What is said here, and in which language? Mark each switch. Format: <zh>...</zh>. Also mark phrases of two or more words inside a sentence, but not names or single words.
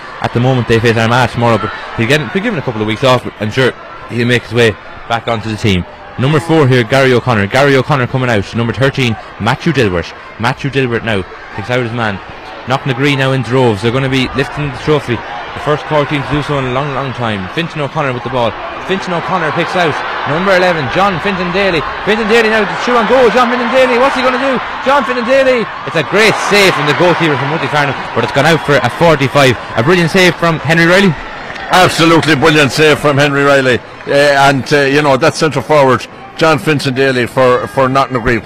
<en>At the moment they face Armagh tomorrow, but he'll be given a couple of weeks off, but I'm sure he'll make his way back onto the team. Number 4 here, Gary O'Connor. Gary O'Connor coming out. Number 13, Matthew Dilbert. Matthew Dilbert now picks out his man. Knocknagree now in droves. They're going to be lifting the trophy. The first core team to do so in a long time. Fintan O'Connor with the ball. Fintan O'Connor picks out number 11, John Fintan Daly. Fintan Daly now to shoot on goal. John Fintan Daly, what's he going to do? John Fintan Daly. It's a great save from the goalkeeper from Multy Farnham, but it's gone out for a 45. A brilliant save from Henry Riley. Absolutely brilliant save from Henry Riley. That centre forward, John Fintan Daly for Knocknagree.</en>